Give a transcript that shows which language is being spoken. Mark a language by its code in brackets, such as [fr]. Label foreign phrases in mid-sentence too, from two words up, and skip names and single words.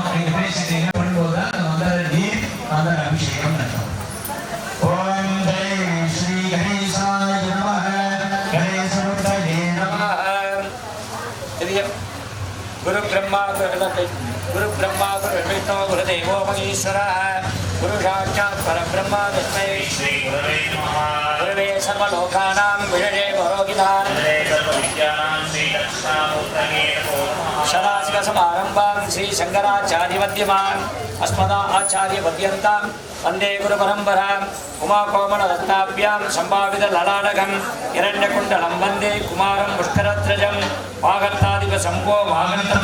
[ta] நீங்க பேசிட்டீங்க பண்ணும்போது அந்த மந்திர நீர் மந்திர அபிஷேகம் நடக்கும். [sa] ॐ जय श्री गणेशाय नमः. गणेशमूर्तये नमः. गुरु ब्रह्मा गुरु विष्णु गुरु देवो महेश्वरः गुरु साक्षात् परब्रह्म तस्मै श्री गुरवे नमः. गुरवे सर्वलोकानां विषये परोहिताम् सदाशिवसमारम्भां श्री शङ्कराचार्यमध्यमाम् अस्मद आचार्यपर्यन्तां वन्दे गुरुपरम्पराम्. उमाकोमलरत्नाभ्यां सम्भावित ललाटकम् हिरण्यकुण्डलं वन्दे कुमारं पुष्करस्रजम् वागर्थाधिप शम्भो वागर्थम्